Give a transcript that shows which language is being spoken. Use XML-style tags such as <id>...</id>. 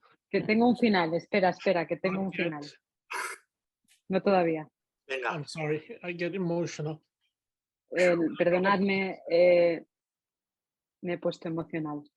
<es>Que tengo un final, espera, que tengo un final. No todavía. Venga.</es> <en>I'm sorry, I get emotional.</en> <es>Perdonadme, me he puesto emocional.</es>